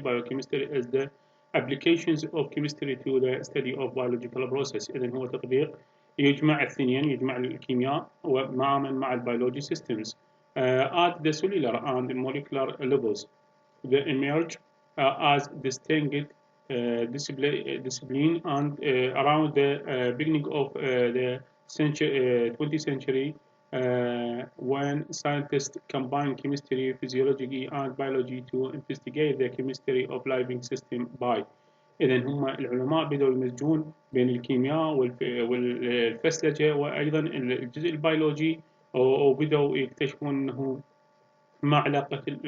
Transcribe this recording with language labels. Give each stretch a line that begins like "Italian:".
English: Biochemistry is the applications of chemistry to the study of biological process.
Arabic: إذن هو تطبيق يجمع الاثنين، يجمع الكيمياء مع البيولوجي
English: systems at the cellular and molecular levels. They emerge as distinct discipline and around the beginning of the 20th century when scientists combine chemistry, physiology and biology to investigate the chemistry of living system by
Arabic: إذا هم العلماء بدأوا يمزجون بين الكيمياء والفسلجة وأيضا الجزء البيولوجي وبدأوا يكتشفون أنه ما علاقة